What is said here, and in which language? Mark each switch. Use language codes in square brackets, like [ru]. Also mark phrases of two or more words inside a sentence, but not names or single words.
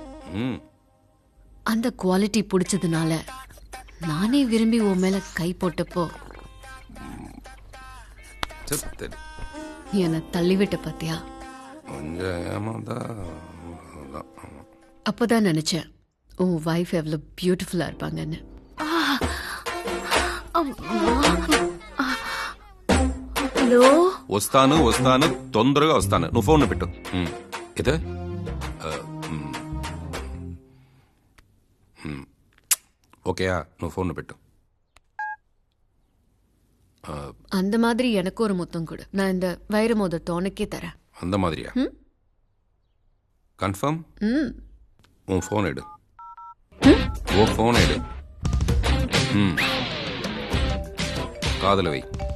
[ta] அந்த குவாலிட்டி பிடிச்சதுனால நானே விரும்பி உன் மேல கை போட்டப்போ நீ என்ன தள்ளிவிட்ட பாத்தியா? அப்பதான் நினைச்சேன் உன் வைஃப் எவ்வளவு பியூட்டிஃபுல்லா இருப்பாங்கன்னு. [te] హలో వస్తాను తొందరగా వస్తాను. నువ్వు ఫోన్ పెట్టు. ఇదే ஓகேயா? నువ్వు ఫోన్ పెట్టు. [ta] அந்த மாதிரி எனக்கு ஒரு முத்தம் கொடு. நான் இந்த வைர மோதிரத்தை உனக்கே தரேன். அந்த மாதிரியா? கன்ஃபார்ம்? உன் ஃபோன் எடு. ஓ ஃபோன் எடு. காதல வை.